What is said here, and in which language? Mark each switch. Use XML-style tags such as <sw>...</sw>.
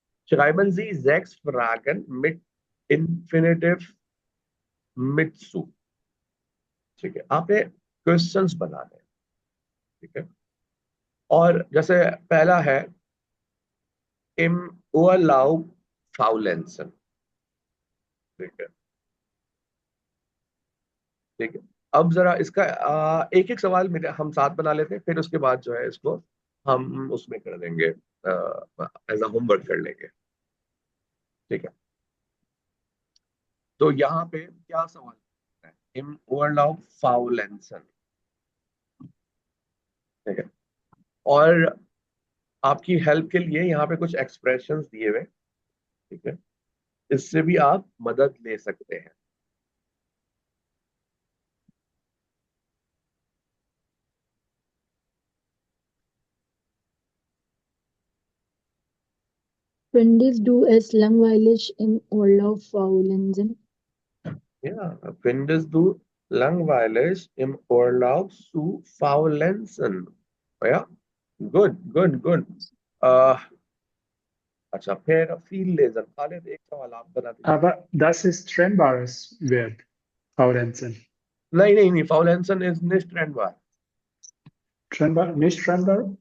<de>Schreiben Sie 6 Fragen mit Infinitiv mit zu, ठीक है।</de> <hi>आपने क्वेश्चंस बनाने हैं, ठीक है। और जैसे पहला है</hi> <de>im Urlaub faulenzen,</de> <hi>ठीक है, ठीक है। अब जरा इसका एक एक सवाल में हम साथ बना लेते हैं, फिर उसके बाद जो है इसको हम उसमें कर देंगे, एज अ होमवर्क कर लेंगे, ठीक है। तो यहाँ पे क्या सवाल है?</hi> <de>im Urlaub faulenzen, ठीक है।</de> <hi>और आपकी हेल्प के लिए यहाँ पे कुछ एक्सप्रेशंस दिए हुए, ठीक है, इससे भी आप मदद ले सकते हैं।</hi> <de>Findest du es langweilig im Urlaub faulenzen? Ja, findest du langweilig im Urlaub zu faulenzen?</de> <en>Ja, good, good, good.</en> <hi>अच्छा, फिर फील लेजर, खालिद एक सवाल आप बना दीजिए।</hi> <de>Aber das ist trennbares Verb, faulenzen. नहीं, faulenzen is nicht trennbar। Trennbar, nicht trennbar?</de>